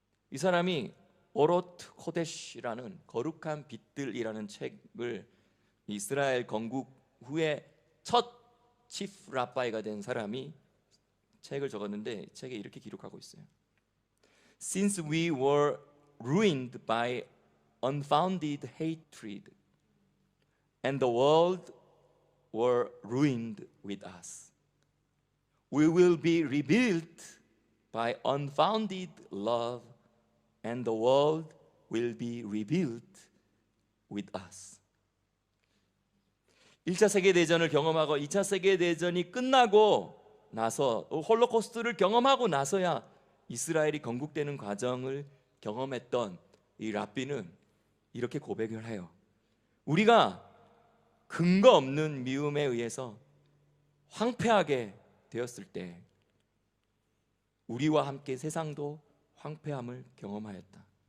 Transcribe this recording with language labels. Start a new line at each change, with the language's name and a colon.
Korean: 이 사람이 오롯 코데시라는 거룩한 빛들이라는 책을 이스라엘 건국 후에 첫 치프 라바이가 된 사람이 책을 적었는데 책에 이렇게 기록하고 있어요.
English: Since we were ruined by unfounded hatred and the world were ruined with us, we will be rebuilt by unfounded love and the world will be rebuilt with us.
Korean: 1차 세계대전을 경험하고 2차 세계대전이 끝나고 나서 홀로코스트를 경험하고 나서야 이스라엘이 건국되는 과정을 경험했던 이 랍비는 이렇게 고백을 해요. 우리가 근거 없는 미움에 의해서 황폐하게 되었을 때 우리와 함께 세상도 황폐함을 경험하였다.